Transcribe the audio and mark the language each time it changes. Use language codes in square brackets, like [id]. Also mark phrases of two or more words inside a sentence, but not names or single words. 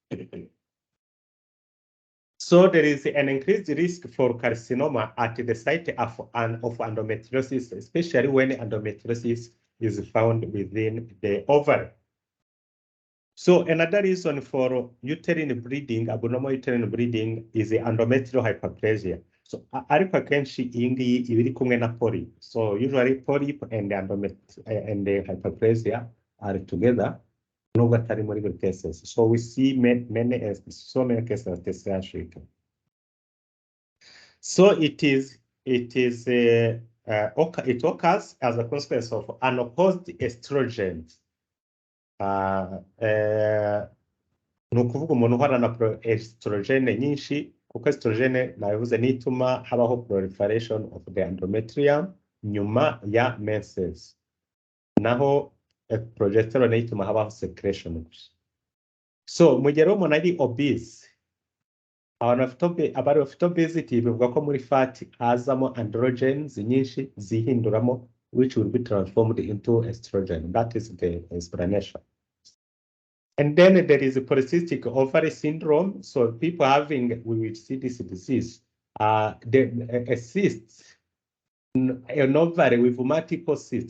[en] So there is an increased risk for carcinoma at the site of endometriosis, especially when endometriosis is found within the ovary. So another reason for uterine bleeding, abnormal uterine bleeding, is the endometrial hyperplasia. [rw] So ariko akenshi iyi ngiyi iba iri kumwe na polyp. [en] So usually polyp and the hyperplasia are together. [rw] Nubwo atari muri buri cases. [en] So we see so many cases of this Africa. So it occurs as a consequence of unopposed estrogens. [rw] Ni ukuvuga umuntu uhorana na estrogene nyinshi, kuko estrogene nabivuze nituma habaho [en] proliferation of the endometrium, [rw] nyuma ya menses. Naho progesterone ituma habaho secretion. So mu gihe umuntu ari obese, abari bafite obesity bivuga ko muri fat hazamo androgens nyinshi zihinduramo, [en] which will be transformed into estrogen. That is the explanation. And then there is a polycystic ovary syndrome. So people having, we will see this disease, a cyst, an ovary with multiple cysts.